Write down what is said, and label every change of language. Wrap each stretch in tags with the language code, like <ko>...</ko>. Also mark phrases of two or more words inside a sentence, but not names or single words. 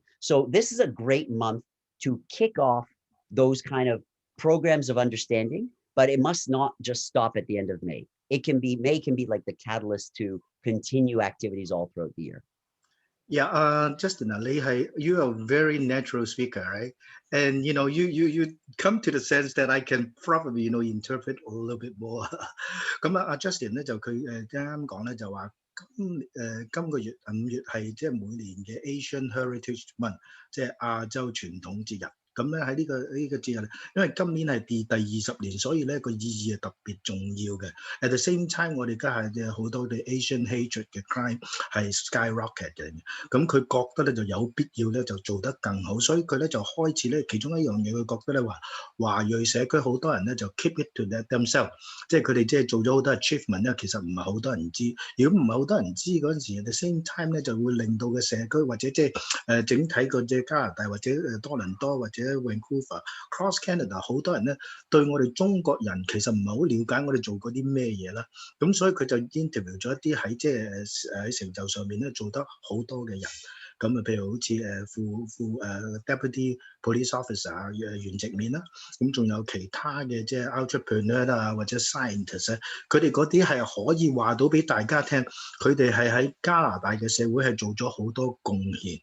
<en>So this is a great month to kick off those kind of programs of understanding, but it must not just stop at the end of May. May can be like the catalyst to continue activities all throughout the year. Yeah, Justin, you are a very natural speaker, right? And you come to the sense that I can probably interpret a little bit more.</en> <yue>咁Justin 咧就佢啱講咧就話今個月5月係即係每年嘅 Asian Heritage Month，即係亞洲傳統節日。咁咧喺呢個節日，因為今年係第20年，所以咧個意義係特別重要嘅。</yue> <en>At the same time，</en> <yue>我哋家下好多嘅</yue> <en>Asian hatred</en> <yue>嘅 crime 係 skyrocket 嘅，咁佢覺得咧就有必要咧就做得更好，所以佢咧就開始咧其中一樣嘢，佢覺得咧話華裔社區好多人咧就</yue> <en>keep it to themselves，</en> <yue>即係佢哋即係做咗好多 achievement 咧，其實唔係好多人知。如果唔係好多人知嗰陣時 ，</yue> <en>at the same time</en> <yue>咧就會令到個社區或者即係整體個即係加拿大或者多倫多或者</yue> <en>Vancouver Cross Canada</en> <yue>好多人咧對我哋中國人其實唔係好了解我哋做過啲咩嘢啦，咁所以佢就 interview 咗一啲喺即係喺成就上面咧做得好多嘅人，咁啊譬如好似副</yue> <en>Deputy Police Officer</en> <yue>啊袁直面啦，咁仲有其他嘅即係 entrepreneur 啊或者 scientist 啊，佢哋嗰啲係可以話到俾大家聽，佢哋係喺加拿大嘅社會係做咗好多貢獻。</yue>